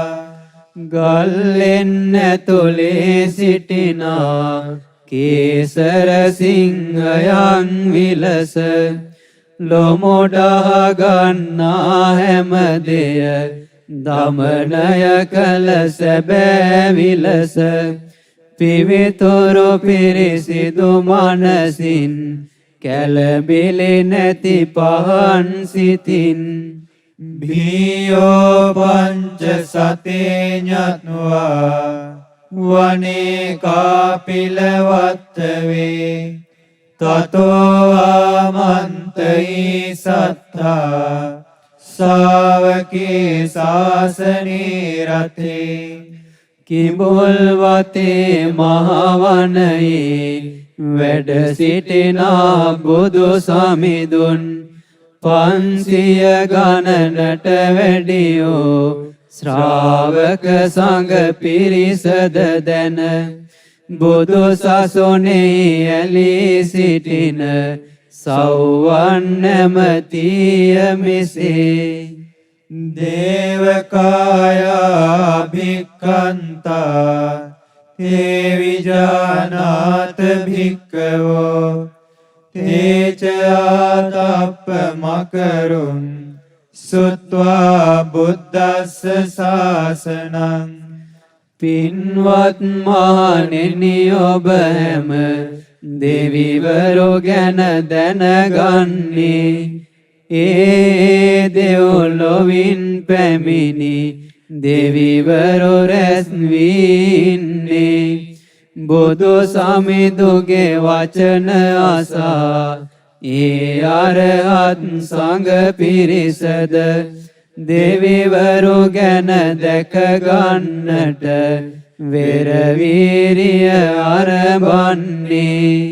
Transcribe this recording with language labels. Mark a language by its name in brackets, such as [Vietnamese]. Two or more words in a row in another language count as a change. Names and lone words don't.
[Sinhala] ගල්ලෙන් ඇතුලේ සිටිනා කේසර සිංහයන් විලස ලොමුඩා ගන්නා හැම දෙය දමනය කළ සැබෑ විලස පිවිතුරු පිරිසිදු මනසින් කැළඹිලි නැති පහන් සිතින් [Pali] භීයෝ පංච සතේ ඤත්වා වනේ කාපිලවත්තවේ තතෝ ආමන්තයි සත්තා ශාවකේ ශාසනේ රතේ. [Sinhala] කිඹුල් වතේ මහවනයේ වැඩ සිටිනා බුදු සමිඳුන් 500 ගණනට වැඩියෝ ශ්‍රාවක සංඝ පිරිසද දැන බුදු සසුනේ ඇලී සිටින සෞවන් නැමතිය මෙසේ. [Pali] දේවකායා භික්ඛන්තා තේ විජානාත භික්ඛවෝ තේච ආතප්ප මකරුන් සුත්වා බුද්දස්ස ශාසනං. [Sinhala] පින්වත් මහණෙනි ඔබ හැම දෙවිවරු ගැන දැනගන්නේ ඒ දෙව්ලොවින් පැමිණි දෙවිවරු රැස් වීන්නේ බුදු සමිඳුගේ වචන අසා ඒ අරහත් සංඝ පිරිසද දෙවිවරු ගැන දැක ගන්නට වෙර වීරිය අරඹන්නේ.